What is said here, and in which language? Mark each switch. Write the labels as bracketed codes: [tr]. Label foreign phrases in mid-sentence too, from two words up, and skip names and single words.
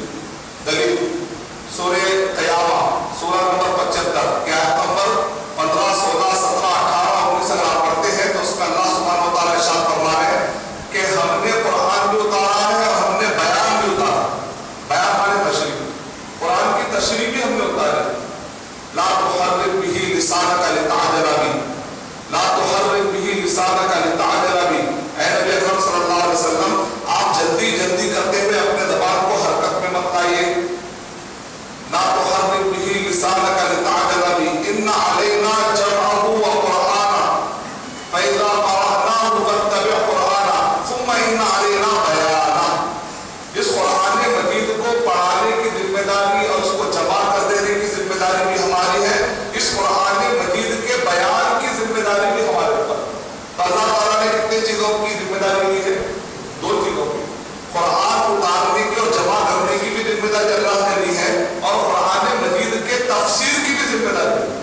[ur] دلیل سورہ قیامہ سورہ نمبر 75 کی آیت نمبر 15، 16، 17، 18، 19 اگر آپ پڑھتے ہیں تو اس میں [ar] اللہ سبحانہ و تعالیٰ [ur] ارشاد فرما رہے ہیں کہ ہم نے قرآن بھی اتارا ہے اور ہم نے بیان بھی اتارا۔ بیان مانے تشریح، قرآن کی تشریح بھی ہم نے اتاری۔ [ar] لا تحرک به لسانک لتعجل به، لا تحرک به لسانک لتعجل به۔ [ur] اے نبی اکرم [ar] صلی اللہ علیہ وسلم، [ur] آپ جلدی جلدی کرتے ہوئے اپنے زبان کو حرکت میں مت لائیے۔ [ar] لا تحرک به لسانک لتعجل به، ان علینا جمعه وقرآنہ فإذا قرأناه فاتبع قرآنہ ثم ان علینا بیانہ۔ [ur] اس قرآن مجید کو پڑھانے کی ذمہ داری اور اس کو جمع کر دینے کی ذمہ داری بھی ہماری ہے، اس قرآن مجید کے بیان کی ذمہ داری بھی ہمارے اوپر۔ تو اللہ تعالیٰ نے کتنی چیزوں کی ذمہ داری لی ہے؟ دو چیزوں کی، قرآن اتارنے کی اور جمع کرنے کی بھی ذمہ داری اللہ نے لی ہے، اور قرآن مجید کے تفسیر کی بھی ذمہ داری ہے۔